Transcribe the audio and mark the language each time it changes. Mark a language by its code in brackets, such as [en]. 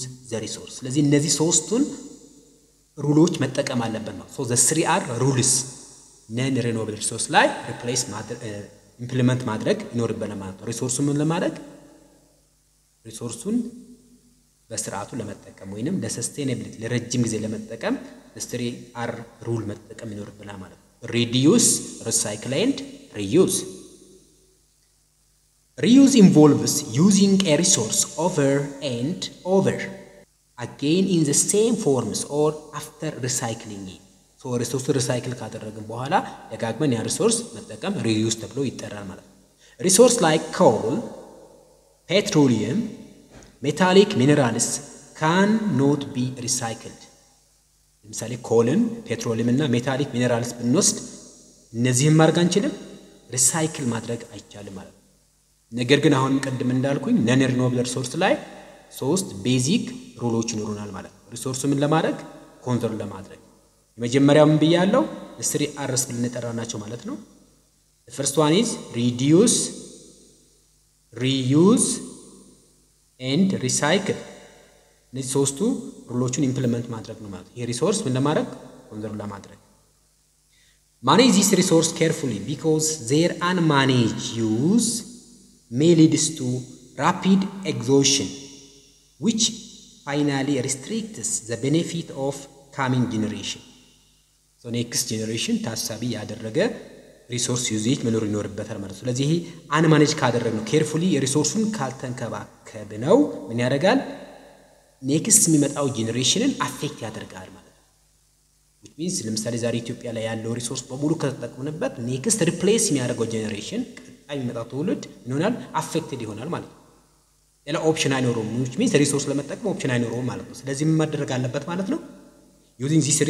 [am] the resource ስለዚህ እነዚህ ሶስቱን ሩሎች መጠቀም አለበት ነው [en] so the 3R rules [am] non renewable resource ላይ replace ኢምፕሊመንት ማድረግ ይኖርበናል ማለት ነው ሪሶርሱን ለማድረግ ሪሶርሱን በስርዓቱ ለመጠቀም ወይንም ለሰስቴኔቢሊቲ ለረጅም ጊዜ ለመጠቀም 3R ሩል መጠቀም ይኖርብናል ማለት ነው። [en] reduce, recycle and reuse. Reuse involves using a resource over and over again in the same forms or after recycling it. So resource recycle [am] ካደረግን በኋላ ደጋግመን ያ ሪሶርስ መጠቀም reuse ተብሎ ይጠራል ማለት ነው። [en] Resource like coal, petroleum, metallic minerals cannot be recycled. [am] ለምሳሌ ኮልን ፔትሮሊየም እና ሜታሊክ ሚነራልስ ብንወስድ እነዚህን ማድረግ አንችልም ሪሳይክል ማድረግ አይቻልም ማለት ነው። ነገር ግን አሁን ቀድም እንዳልኩኝ ነን ሪኒውዌብል ሪሶርስ ላይ 3 ቤዚክ ሩሎች ይኖሩናል ማለት ነው። ሪሶርሱ ምን ለማድረግ ኮንዘርቭ ለማድረግ የመጀመሪያው ምን ብያለሁ 3R's ብለን እንጠራናቸው ማለት ነው። [en] the first one is reduce, reuse and recycle. [am] እነዚህ ሶስቱ ሩሎቹን ኢምፕሊመንት ማድረግ ነው ማለት ነው። ይሄ ሪሶርስ ምን ለማድረግ ኮንዘርቭ ለማድረግ [en] manage this resource carefully because their unmanaged use may lead to rapid exhaustion which finally restricts the benefit of coming generation. [am] So next generation ታሳቢ ያደረገ ሪሶርስ ዩዜጅ መኖር ይኖርበታል ማለት ነው። ስለዚህ ይሄ አንማኔጅ ካደረግነው ኬርፉሊ ሪሶርሱን ካልተንከባከብነው ምን ያደርጋል ኔክስት የሚመጣው ጄኔሬሽንን አፌክት ያደርጋል ማለት ነው። [en] which means [am] ለምሳሌ ዛሬ ኢትዮጵያ ላይ ያለው ሪሶርስ በሙሉ ከተጠቀምንበት ኔክስት ሪፕሌስ የሚያደርገው ጄኔሬሽን ቀጣይ የሚመጣው ትውልድ ምን ይሆናል አፌክትድ ይሆናል ማለት ነው። ሌላ ኦፕሽን አይኖርም which means ሪሶርስ ለመጠቀም ኦፕሽን አይኖርም ማለት ነው። ስለዚህ ምን ማድረግ አለበት ማለት ነው using